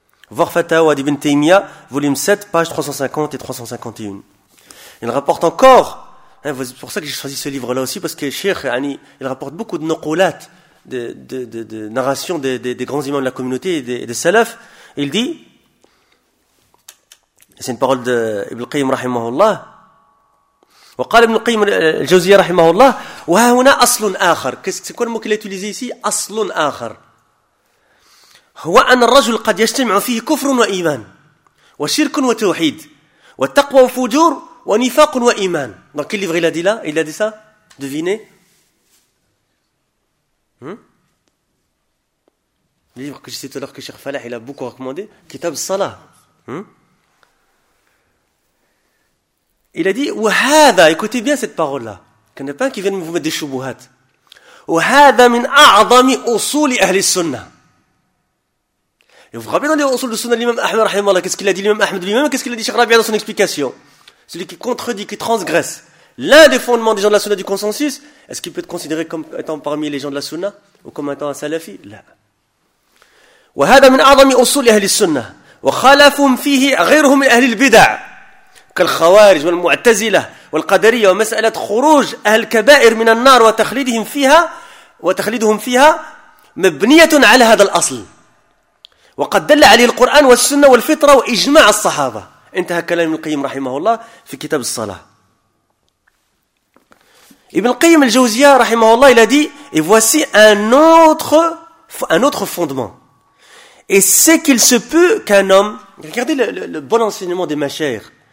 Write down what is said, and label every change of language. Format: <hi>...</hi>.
<fr>Voir Fatawa d'Ibn Taymiyyah, volume 7, page 350 et 351. Il rapporte encore, hein, c'est pour ça que j'ai choisi ce livre-là aussi, parce que Cheikh, il rapporte beaucoup de nuqulat, de narration des grands imams de la communauté et des salafs. Il dit, c'est une parole d'Ibn Qayyim rahimahullah,</fr> <ar>وقال ابن القيم الجوزية رحمه الله وها هنا أصل آخر.</ar> <fr>C'est quoi le mot qu'il a utilisé ici?</fr> <ar>أصل آخر هو أن الرجل قد يجتمع فيه كفر وإيمان وشرك وتوحيد والتقوى وفجور ونفاق وإيمان.</ar> <fr>Dans quel livre il a dit là? Il a dit ça? Devinez. Le livre que j'ai cité tout à l'heure que Cheikh Falah il a beaucoup recommandé, Kitab Salah. Il a dit, وهذا, écoutez bien cette parole-là. Il n'y en a pas un qui vient vous mettre des choubouhat.</fr> <ar>وهذا من أعظم أصول أهل السنة.</ar> <fr>Et vous rappelez dans les usul de sunna l'imam Ahmed rahimahullah, qu'est-ce qu'il a dit l'imam Ahmed lui-même, qu'est-ce qu'il a dit Cheikh Rabia dans son explication? Celui qui contredit, qui transgresse l'un des fondements des gens de la sunna du consensus, est-ce qu'il peut être considéré comme étant parmi les gens de la sunna ou comme étant un salafi? Là.</fr> <ar>وهذا من أعظم أصول أهل السنة وخالفهم فيه غيرهم من أهل البدع كالخوارج والمعتزلة والقدرية ومسألة خروج أهل الكبائر من النار وتخليدهم فيها وتخليدهم فيها مبنية على هذا الأصل وقد دل عليه القرآن والسنة والفطرة وإجماع الصحابة انتهى كلام ابن القيم رحمه الله في كتاب الصلاة.</ar> <fr>Ibn Qayyim al-Jawziya رحمه الله il a dit et voici un autre fondement. Et c'est qu'il se peut qu'un homme... Regardez le bon enseignement des machaires.</fr>